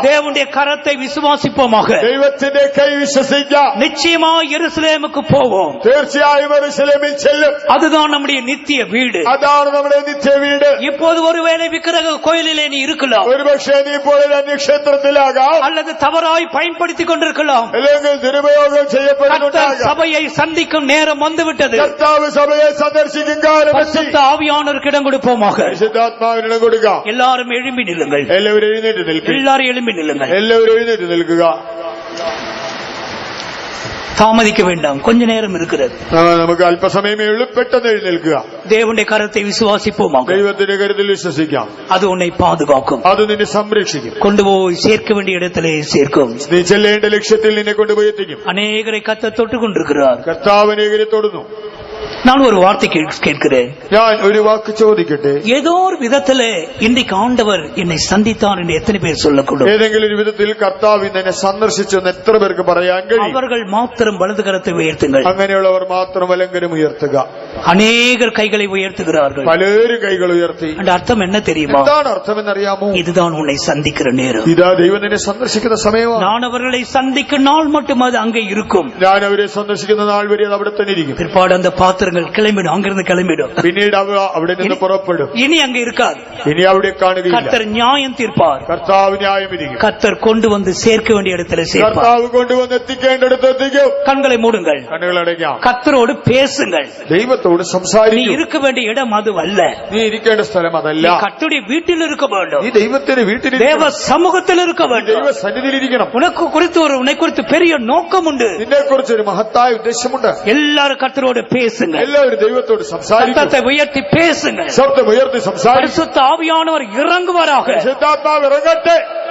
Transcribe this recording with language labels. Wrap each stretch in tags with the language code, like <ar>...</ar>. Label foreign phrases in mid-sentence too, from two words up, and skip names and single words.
<ta>தேவனுடைய கரத்தை விசுவாசிப்போமாக.</ta> <ml>ദൈവത്തിന്റെ കൈ വിശ്വസിക്കാം.</ml> <ta>நிச்சயமாக எருசலேமுக்கு போவோம்.</ta> <ml>തീർച്ചയായും യെരൂശലേമിൽ ചെല്ലും.</ml> <ta>அதுதான் நம்முடைய நித்திய வீடு.</ta> <ml>അതാണ് നമ്മുടെ നിത്യ വീട്.</ml> <ta>இப்போது ஒருவேளை விக்கிரக கோயிலிலே நீ இருக்கலாம்.</ta> <ml>ഒരുപക്ഷെ നീ ഇപ്പോൾ ഒരു അന്യക്ഷേത്രത്തിലാകാം.</ml> <ta>அல்லது தவறாய் பயன்படுத்திக் கொண்டிருக்கலாம்.</ta> <ml>അല്ലെങ്കിൽ ദുരുപയോഗം</ml> <ta>கர்த்தர்</ta> <ml>ചെയ്യപ്പെടുന്നുണ്ടാകാം.</ml> <ta>சபையை சந்திக்கும் நேரம் வந்துவிட்டது.</ta> <ml>കർത്താവ് സഭയെ സന്ദർശിക്കും കാലം എത്തി.</ml> <ta>பரிசுத்த ஆவியானவருக்கு இடம் கொடுப்போமாக.</ta> <ml>പരിശുദ്ധാത്മാവിന് കൊടുക്കാം.</ml> <ta>எல்லாரும் எழும்பி நில்லுங்கள்.</ta> <ml>എല്ലാവരും എഴുന്നേറ്റ് നിൽക്കുക.</ml> <ta>எல்லாரும் எழும்பி நில்லுங்கள்.</ta> <ml>എല്ലാവരും എഴുന്നേറ്റ് നിൽക്കുക.</ml> <ta>தாமதிக்க வேண்டாம், கொஞ்ச நேரம் இருக்கிறது.</ta> <ml>നമുക്ക് അല്പസമയമേ ഉള്ളൂ. പെട്ടെന്ന് എഴുന്നേൽക്കുക.</ml> <ta>தேவனுடைய கரத்தை விசுவாசிப்போமாக.</ta> <ml>ദൈവത്തിന്റെ കരുത്തിൽ വിശ്വസിക്കാം.</ml> <ta>அது உன்னை பாதுகாக்கும்.</ta> <ml>അത് നിന്നെ സംരക്ഷിക്കും.</ml> <ta>கொண்டு போய் சேர்க்க வேண்டிய இடத்திலே சேர்க்கும்.</ta> <ml>നീ ചെല്ലേണ്ട ലക്ഷ്യത്തിൽ നിന്നെ കൊണ്ടുപോയി എത്തിക്കും.</ml> <ta>அநேகரை கர்த்தர் தொட்டுக் கொண்டிருக்கிறார்.</ta> <ml>കർത്താവ് അനേകരെ തൊടുന്നു.</ml> <ta>நான் ஒரு வார்த்தை கேட்கிறேன்.</ta> <ml>ഞാൻ ഒരു വാക്ക് ചോദിക്കട്ടെ.</ml> <ta>ஏதோ ஒரு விதத்திலே இன்றைக்கு ஆண்டவர் என்னை சந்தித்தார் என்று எத்தனை பேர் சொல்லக்கூடும்?</ta> <ml>ഏതെങ്കിലും ഒരു വിധത്തിൽ കർത്താവ് എന്നെ സന്ദർശിച്ചെന്ന് എത്ര പേർക്ക് പറയാൻ കഴിയും?</ml> <ta>அவர்கள் மாத்திரம் வலது கரத்தை உயர்த்துங்கள்.</ta> <ml>അങ്ങനെയുള്ളവർ മാത്രം വലങ്കരം ഉയർത്തുക.</ml> <ta>அநேகர் கைகளை உயர்த்துகிறார்கள்.</ta> <ml>പലരും കൈകൾ ഉയർത്തി.</ml> <ta>அந்த அர்த்தம் என்ன தெரியுமா?</ta> <ml>എന്താണ് അർത്ഥമെന്നറിയാമോ?</ml> <ta>இதுதான் உன்னை சந்திக்கிற நேரம்.</ta> <ml>ഇതാ ദൈവം നിന്നെ സന്ദർശിക്കുന്ന സമയമാണ്.</ml> <ta>நான் அவர்களை சந்திக்கும் நாள் மட்டும் அது அங்கே இருக்கும்.</ta> <ml>ഞാൻ അവരെ സന്ദർശിക്കുന്ന നാൾ വരെ അത് അവിടെ തന്നെ ഇരിക്കും.</ml> <ta>பிற்பாடு அந்த பாத்திரங்கள் கிளம்பிடும், அங்கிருந்து கிளம்பிடும்.</ta> <ml>പിന്നീട് അവിടെ നിന്ന് പുറപ്പെടും.</ml> <ta>இனி அங்கே இருக்காது.</ta> <ml>ഇനി അവിടെ കാണുകയില്ല.</ml> <ta>கர்த்தர் நியாயம் தீர்ப்பார்.</ta> <ml>കർത്താവ് ന്യായം വിധിക്കും.</ml> <ta>கர்த்தர் கொண்டு வந்து சேர்க்க வேண்டிய இடத்துல சேர்ப்பார்.</ta> <ml>കർത്താവ് കൊണ്ടുവന്ന് എത്തിക്കേണ്ടടുത്ത് എത്തിക്കും.</ml> <ta>கண்களை மூடுங்கள்.</ta> <ml>കണ്ണുകൾ അടയ്ക്കാം.</ml> <ta>கர்த்தரோடு பேசுங்கள்.</ta> <ml>ദൈവത്തോട്</ml> <ta>நீ</ta> <ml>സംസാരിക്കും.</ml> <ta>இருக்க வேண்டிய இடம் அது அல்ல.</ta> <ml>നീ ഇരിക്കേണ്ട സ്ഥലം അതല്ല.</ml> <ta>நீ கர்த்தருடைய வீட்டில் இருக்க வேண்டும்.</ta> <ml>നീ ദൈവത്തിന്റെ വീട്ടിൽ</ml> <ta>தேவ சமூகத்தில் இருக்க வேண்டும்.</ta> <ml>ദൈവ സന്നിധിയിലിരിക്കണം.</ml> <ta>உனக்கு குறித்து பெரிய நோக்கம் உண்டு.</ta> <ml>നിന്നെ കുറിച്ച് ഒരു മഹത്തായ ഉദ്ദേശമുണ്ട്.</ml> <ta>எல்லாரும் கர்த்தரோடு பேசுங்க.</ta> <ml>എല്ലാവരും ദൈവത്തോട് സംസാരിക്കും.</ml> <ta>சத்தத்தை உயர்த்தி பேசுங்க.</ta> <ml>ശബ്ദം ഉയർത്തി സംസാരിക്കും.</ml> <ta>பரிசுத்த ஆவியானவர் இறங்குவாராக.</ta> <ml>പരിശുദ്ധാത്മാവ് ഇറങ്ങട്ടെ.</ml>